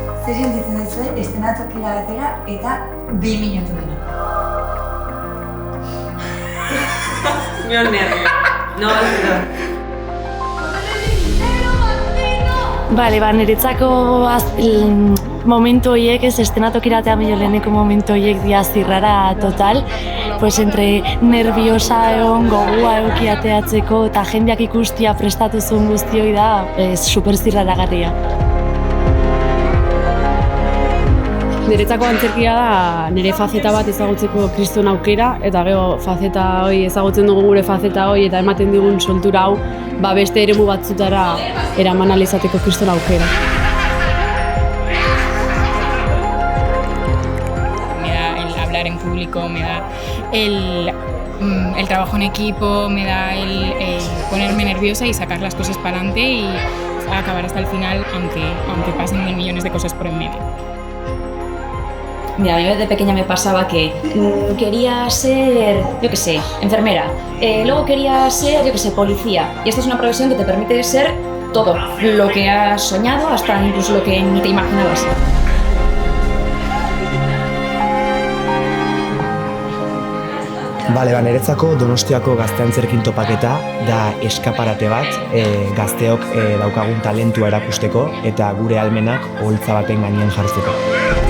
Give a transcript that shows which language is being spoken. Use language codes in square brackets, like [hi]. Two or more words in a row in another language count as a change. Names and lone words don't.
[eu] Zer sentitzen duzue, eszenatokira batera eta 2 minutu baino. [es] Me dio nervio. No, perdón. [eu] Bale, niretzako momentu horiek, ez eszenatokiratea leheneko momentu horiek dia zirrara total, [es] pues entre nerviosa [eu] egon, gogua eukiateatzeko eta jendeak ikustia prestatu zuen guztioi da super zirraragarria. Niretzako antzerkia da nire fazeta bat ezagutzeko kriston aukera, eta gero fazeta hori ezagutzen dugu gure fazeta hori eta ematen digun soltura hau beste eremu batzutara eraman ahal izateko kriston aukera. [es] Me da el hablar en público, me da el trabajo en equipo, me da el ponerme nerviosa y sacar las cosas para adelante y acabar hasta el final, aunque pasen 1000 millones de cosas por en medio. Mira, a mí de pequeña me pasaba que quería ser, yo qué sé, enfermera. Luego quería ser, yo qué sé, policía. Y esta es una profesión que te permite ser todo, lo que has soñado, hasta incluso lo que ni te imaginabas. [eu] Bale, niretzako Donostiako gazte-antzerkin topaketa da eskaparate bat, gazteok daukagun talentua erakusteko eta gure ahalmenak oholtza baten gainean jartzeko.